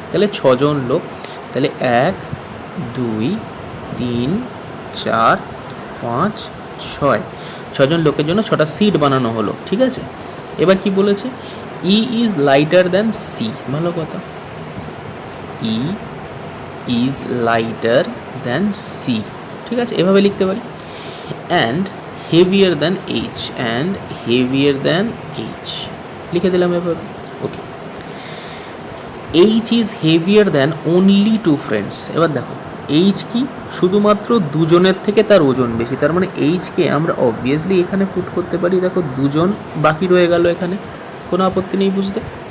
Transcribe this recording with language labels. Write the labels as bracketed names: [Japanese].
[Bangla] তাহলে 6 জন লোক, তাহলে 1 2 3 4 5 6, 6 জন লোকের জন্য 6টা সিট বানানো হলো, ঠিক আছে। এবার কি বলেছে, [English] E is lighter than C, [Bangla] ভালো কথা, ই ইজ লাইটার দ্যান সি, ঠিক আছে, এভাবে লিখতে পারি। [English] and heavier than H, and heavier than H [Bangla] লিখে দিলাম এভাবে, [English] Okay. H is heavier than only 2 friends, [Bangla] এবার দেখো H কি, শুধুমাত্র দুজনের থেকে তার ওজন বেশি, তার মানে H কে আমরা অবভিয়াসলি এখানে পুট করতে পারি, দেখো দুজন বাকি রয়ে গেল এখানে, কোনো আপত্তি নেই বুঝতে।